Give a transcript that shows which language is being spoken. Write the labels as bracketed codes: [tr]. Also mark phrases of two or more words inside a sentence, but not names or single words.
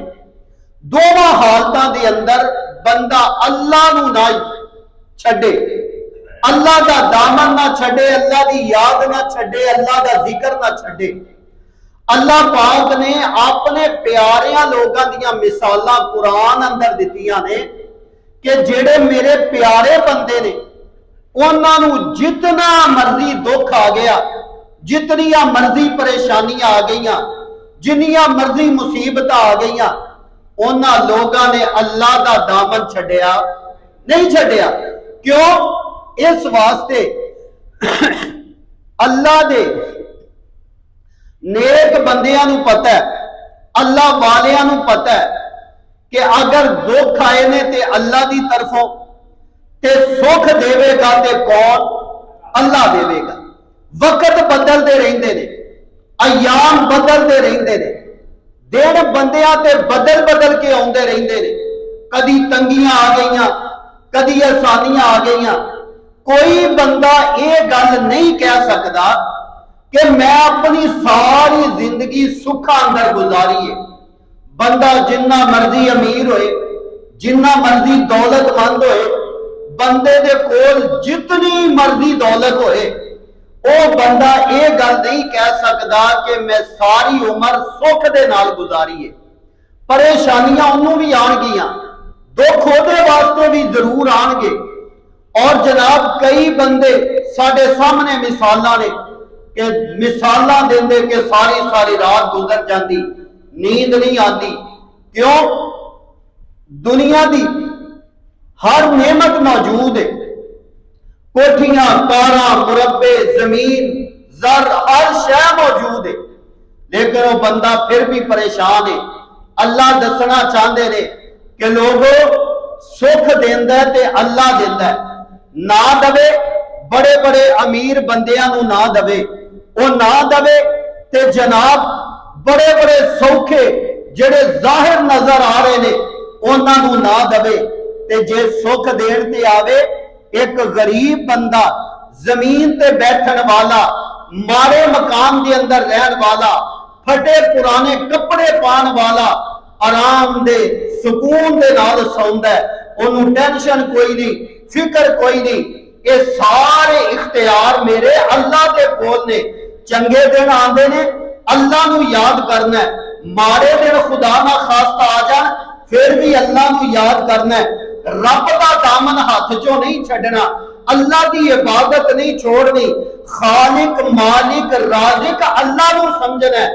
[pa] دوواں حالتاں دے اندر بندہ اللہ نو نہ چھڈے، اللہ دا دامن نہ چھڈے، اللہ دی یاد نہ چھڈے، اللہ دا ذکر نہ چھڈے۔ اللہ پاک نے اپنے پیاریاں لوگاں دیاں مثالاں قرآن اندر دتیاں نے کہ جڑے میرے پیارے بندے نے انہاں نو جتنا مرضی دکھ آ گیا، جتنیاں مرضی پریشانیاں آ گئیاں، جنیاں مرضی مصیبت آ گئیاں، انہاں لوگاں نے اللہ دا دامن چھڈیا نہیں چھڈیا۔ کیوں؟ اس واسطے اللہ دے نیک بندیاں نو پتہ ہے اللہ والیاں نو پتہ ہے کہ اگر دکھ آئے نے تے اللہ دی طرفوں تے سکھ دے گا تے کون؟ اللہ دے گا۔ وقت بدلتے رہندے نے، ایام بدلتے رہندے نے، دن بندیاں تے بدل بدل کے آندے رہندے نے، کدی تنگیاں آ گئیاں، کدی آسانیاں آ گئیاں۔ کوئی بندہ یہ گل نہیں کہہ سکتا کہ میں اپنی ساری زندگی سکھا اندر گزاری ہے۔ بندہ جنہ مرضی امیر ہوئے، جنہ مرضی دولت مند ہوئے، بندے دے کول جتنی مرضی دولت ہوئے، وہ بندہ یہ گل نہیں کہہ سکتا کہ میں ساری عمر سکھ دے نال گزاری ہے۔ پریشانیاں انہوں بھی آن گیاں، دکھ دے واسطے بھی ضرور آن گے۔ اور جناب کئی بندے ساڈے سامنے مثالاں نے کہ مثالاں دیندے کہ ساری ساری رات گزر جاندی، [ur] نیند نہیں آتی۔ [pa] کیوں؟ دنیا دی ہر نعمت موجود ہے، کوٹھیاں، کاراں، مربے، [ur] زمین، زر، ہر شے موجود ہے، لیکن وہ بندہ پھر بھی پریشان ہے۔ [pa] اللہ دسنا چاہتے نے کہ لوگوں سکھ دیندا ہے تے اللہ دیندا ہے، نہ دے بڑے بڑے امیر بندیاں نو نہ دے، وہ نہ دے تے جناب بڑے بڑے سوکھے جڑے ظاہر نظر آ رہے نے انہاں نو نہ دے، تے جے سکھ دین تے آوے ایک غریب بندہ زمین تے بیٹھن والا، مارے مکان دے اندر رہن والا، پھٹے پرانے کپڑے پان والا آرام دے سکون دے نال سوندا ہے، انہوں ٹینشن کوئی نہیں، فکر کوئی نہیں۔ یہ سارے اختیار میرے اللہ دے کول نے۔ چنگے دن آندے نے اللہ نو یاد کرنا ہے، مارے دن خدا نہ خواستہ آ جان پھر بھی اللہ نو یاد کرنا ہے، رب دا دامن ہاتھ چوں نہیں چھڈنا، اللہ دی عبادت نہیں چھوڑنی، خالق مالک رازق اللہ نو سمجھنا ہے۔